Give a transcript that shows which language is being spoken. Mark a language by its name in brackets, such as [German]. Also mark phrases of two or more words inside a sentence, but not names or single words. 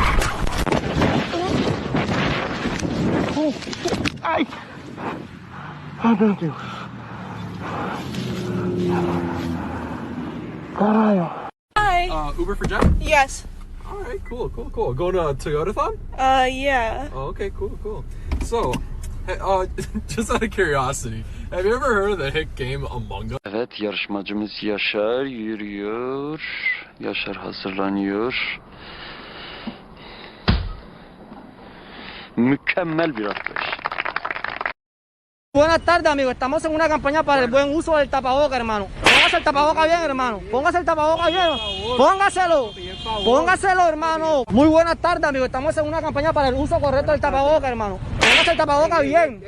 [Portuguese] Ai, ai meu Deus. Caralho. [English] Hi. Uber for Jeff? Yes. All right, cool. Going to Toyotathon? Yeah. Oh, okay, cool. So, hey, just out of curiosity, have you ever heard of the hit game Among Us? [Turkish] Evet, yarışmacımız Yaşar yürüyor. Yaşar hazırlanıyor. Mükemmel bir atlayış. [Spanish] Buenas tardes, amigos. Estamos en una campaña para el buen uso del tapaboca, hermano. Póngase el tapaboca bien, hermano. Póngase el tapaboca bien. Póngaselo, hermano. Muy buenas tardes, amigos. Estamos en una campaña para el uso correcto del tapaboca, hermano. Póngase el tapaboca bien.